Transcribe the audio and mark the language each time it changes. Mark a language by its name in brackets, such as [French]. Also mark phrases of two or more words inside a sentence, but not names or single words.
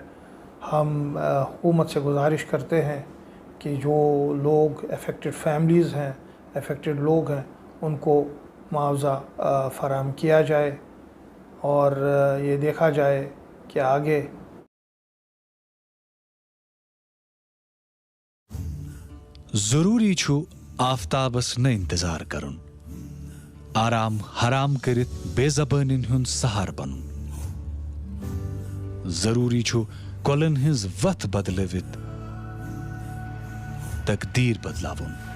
[Urdu] ہم حکومت سے گزارش کرتے ہیں کہ جو لوگ افیکٹڈ فیملیز ہیں، افیکٹڈ لوگ ہیں، ان کو معاوضہ فراہم کیا جائے اور یہ دیکھا جائے کہ آگے [Kashmiri] ضروری چھُ آفتابس نہ انتظار کرن آرام حرام کرت بے زبانن ہند سہار بنن ضروری چھو کولن ہنز وتھ بدلوت تقدیر بدلاون